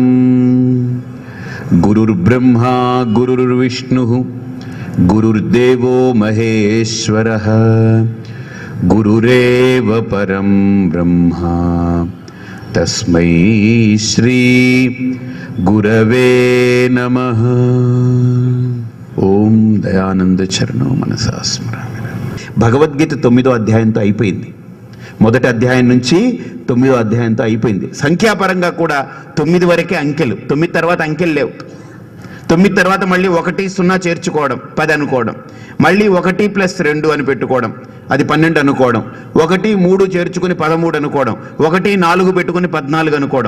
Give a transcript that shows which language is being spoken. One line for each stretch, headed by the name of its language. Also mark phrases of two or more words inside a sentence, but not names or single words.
Sanskrit: गुरुर्ब्रह्मा गुरुर्विष्णुः गुरुर्देवो महेश्वरः गुरुरेव परं ब्रह्मा तस्मै श्री गुरवे नमः। ఓం దయానంద చరణో మనసా స్మరామి.
Telugu: భగవద్గీత 9వ అధ్యాయంతో అయిపోయింది. మొదటి అధ్యాయం నుంచి 9వ అధ్యాయంతో అయిపోయింది. సంఖ్యాపరంగా కూడా 9 వరకే అంకెలు. 9 తర్వాత అంకెలు లేవు. 9 తర్వాత మళ్ళీ 1 0 చేర్చుకోవడం 10 అనుకోవడం, మళ్ళీ 1 + 2 అని పెట్టుకోవడం, అది 12 అనుకోవడం, 1 3 చేర్చుకుని 13 అనుకోవడం, 1 4 పెట్టుకుని 14 అనుకోవడం.